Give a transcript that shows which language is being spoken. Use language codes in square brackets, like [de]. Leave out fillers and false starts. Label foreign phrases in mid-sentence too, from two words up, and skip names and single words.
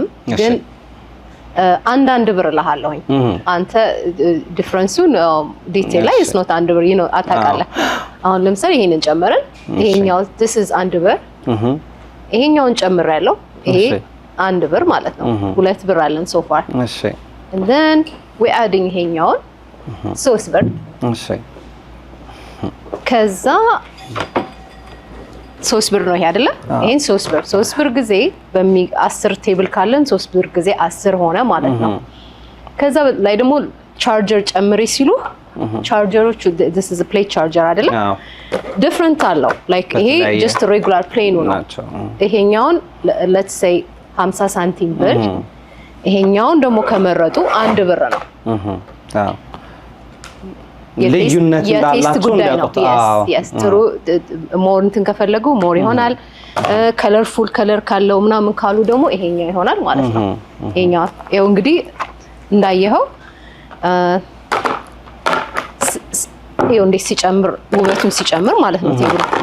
[am] ግን አንድ ብር እልሃለሁኝ። አንተ ዲፍረንሱን ዲቴል ላይ [en] is not [am] አንድ ብር አታውቃለህ። አሁን ለምሳሌ ይሄንን ጨመረን፣ ይሄኛው [en] this is [am] አንድ ብር፣ ይሄኛውን ጨምሬያለሁ፣ ይሄ አንድ ብር ማለት ነው። 2 ብር አለን [en] so far። [am] እሺ [en] and then we adding [am] ይሄኛውን 3 ብር እሺ ከዛ 3 ብር ነው ይሄ አይደለ ይሄን 3 ብር ጊዜ 10 ቴብል ካለን 3 ብር ጊዜ 10 ሆነ ማለት ነው ከዛ ላይ ደግሞ ቻርጀር ጨምሪ ሲሉ ቻርጀሮቹ [en] this is a plate charger [am] አይደለ different አለው like ይሄ [en] just regular plain [am] ነው ይሄኛውን [en] let's say 50 [am] ሳንቲም ብር ይሄኛውን ደግሞ ከመረጡ 1 ብር ነው አዎ ልዩነት እንዳላችሁ እንዲያውቁት yes ጥሩ ሞር እንትን ከፈለጉ ሞር ይሆናል [en] colorful color [am] ካለው ምናምን ካሉ ደግሞ ይሄኛው ይሆናል ማለት ነው ይሄኛው ያው እንግዲህ እንዳየኸው ይሄው እንዴት ሲጨምር ውበቱን ሲጨምር ማለት ነው ቴብሉ